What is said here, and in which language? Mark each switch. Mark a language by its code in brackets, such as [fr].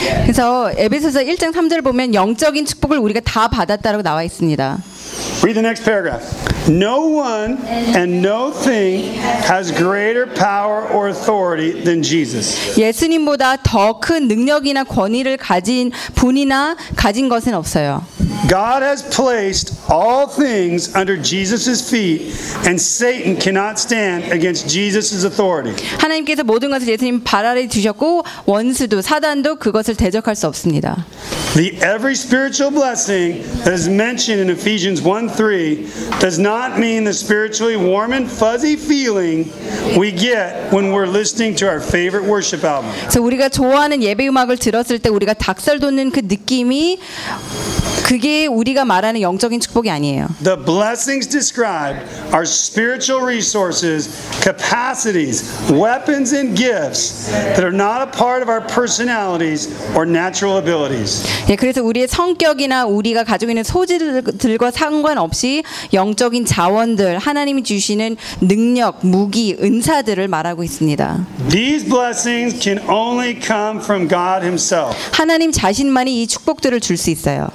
[ko] 그래서 에베소서 1장 3절을 보면 영적인 축복을 우리가 다 받았다라고 나와 있습니다. [en] Read the next paragraph. No one and no thing has greater power or authority than Jesus. [ko] 예수님보다 더 큰 능력이나 권위를 가진 분이나 가진 것은 없어요. [en] God has placed all things under Jesus's feet, and Satan cannot stand against Jesus's authority. [ko] 하나님께서 모든 것을 예수님 발 아래 두셨고 원수도 사단도 그것을 대적할 수 없습니다. [en] The every spiritual blessing that is mentioned in Ephesians 1:3 does not mean the spiritually warm and fuzzy feeling we get when we're listening to our favorite worship album. [ko] 그래서 우리가 좋아하는 예배 음악을 들었을 때 우리가 닭살 돋는 그 느낌이 그게 우리가 말하는 영적인 축복이 아니에요. [en] The blessings described are spiritual resources, capacities, weapons, and gifts that are not a part of our personalities or natural abilities. [ko] 예, 그래서 우리의 성격이나 우리가 가지고 있는 소질들과 상관없이 영적인 자원들, 하나님이 주시는 능력, 무기, 은사들을 말하고 있습니다. [en] These blessings can only come from God Himself. [ko] 하나님 자신만이 이 축복들을 줄 수 있어요.